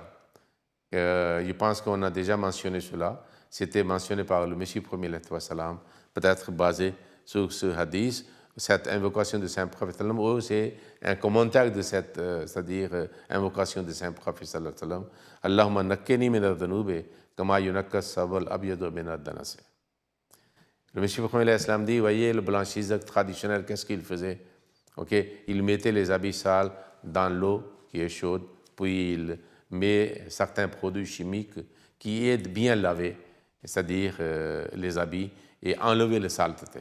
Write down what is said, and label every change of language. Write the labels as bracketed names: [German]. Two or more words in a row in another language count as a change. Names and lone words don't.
[French] Je pense qu'on a déjà mentionné cela. C'était mentionné par le Messie premier, peut-être basé sur ce hadith. Cette invocation de Saint-Prophète, c'est un commentaire de cette, c'est-à-dire invocation de Saint-Prophète. [Arabic] اللهم نقني من الذنوب كما ينقى السبل أبيض من الدنس. [French] Le Messie premier dit, voyez, le blanchisseur traditionnel, qu'est-ce qu'il faisait? Okay? Il mettait les habits sales dans l'eau qui est chaude, puis il met certains produits chimiques qui aident bien à laver, c'est-à-dire les habits, et enlever les saletés.